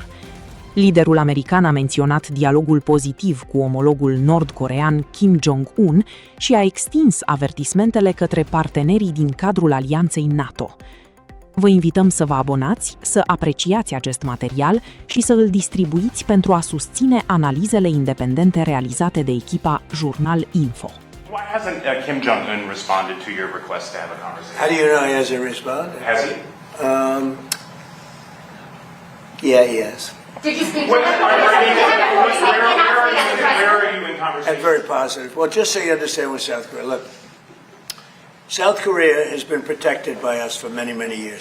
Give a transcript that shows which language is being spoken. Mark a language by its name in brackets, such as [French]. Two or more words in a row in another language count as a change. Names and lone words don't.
[Romanian] Liderul american a menționat dialogul pozitiv cu omologul nord-corean Kim Jong-un și a extins avertismentele către partenerii din cadrul alianței NATO. Vă invităm să vă abonați, să apreciați acest material și să îl distribuiți pentru a susține analizele independente realizate de echipa Jurnal Info. [English] Why hasn't Kim Jong-un responded to your request to have a conversation? How do you know he hasn't responded? Has he? Yeah, he has. Did you speak to Where him? are you in conversation? And very positive. Well, just so you understand with South Korea, look, South Korea has been protected by us for many, many years.